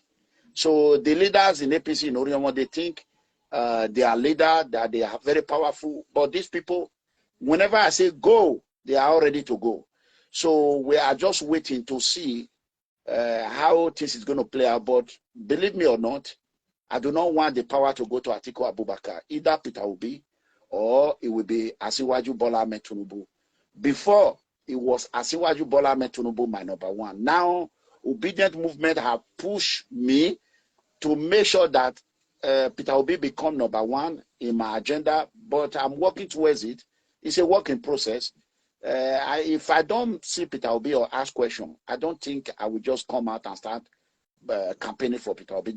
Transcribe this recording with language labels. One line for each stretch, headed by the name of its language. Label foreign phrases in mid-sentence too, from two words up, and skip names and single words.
English: So the leaders in APC in Orion, they think they are leaders, that they are very powerful. But these people, whenever I say go, they are all ready to go. So we are just waiting to see how this is going to play out. But believe me or not, I do not want the power to go to Atiku Abubakar. Either Peter Obi or it will be Asiwaju Bola Ahmed Tinubu. Before, it was Asiwaju Bola Ahmed Tinubu, my number one. Now, obedient movement have pushed me to make sure that Peter Obi become number one in my agenda, but I'm working towards it. It's a work in process. If I don't see Peter Obi or ask question, I don't think I will just come out and start campaigning for Peter Obi.